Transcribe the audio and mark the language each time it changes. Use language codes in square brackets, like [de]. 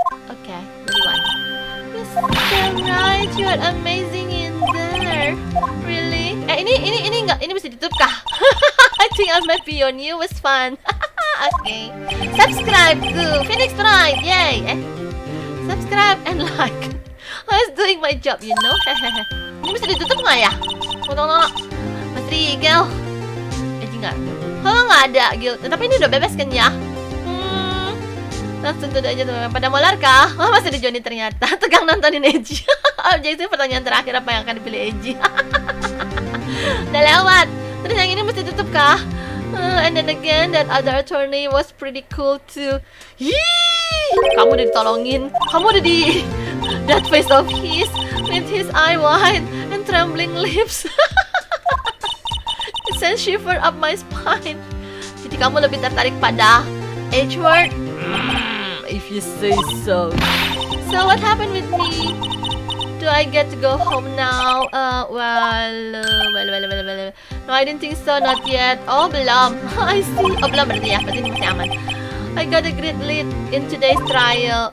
[en] Okay, everyone. Mr. Wright, you are amazing in there. Really? [id] Ini bisa ditutup kah? [en] I think I might be on you. Was fun. Okay. Subscribe to Phoenix Wright. Yay. Subscribe and like. I was doing my job, you know. [id] Ini bisa ditutup nggak ya? Tunggu. Mas Rigel. Enggak. Kalau nggak ada, Gil. Tapi ini udah bebas kan ya? Langsung tutup aja teman-teman. Pada mau kah? Wah, masih ada Johnny ternyata. Tegang nontonin Ezzy. Jadi pertanyaan terakhir, apa yang akan dipilih Ezzy? Udah lewat. Terus yang ini mesti tutup kah? [en] And then again, that other attorney was pretty cool too. Yee! [id] Kamu udah ditolongin. Kamu udah di [en] that face of his with his eye wide and trembling lips. It sent shiver up my spine. [id] Jadi kamu lebih tertarik pada H-word? [en] If you say so. So what happened with me? Do I get to go home now? Well. No, I didn't think so, not yet. [id] Oh, belum. I see. Oh, belum berarti ya. Berarti masih aman. [en] I got a great lead in today's trial.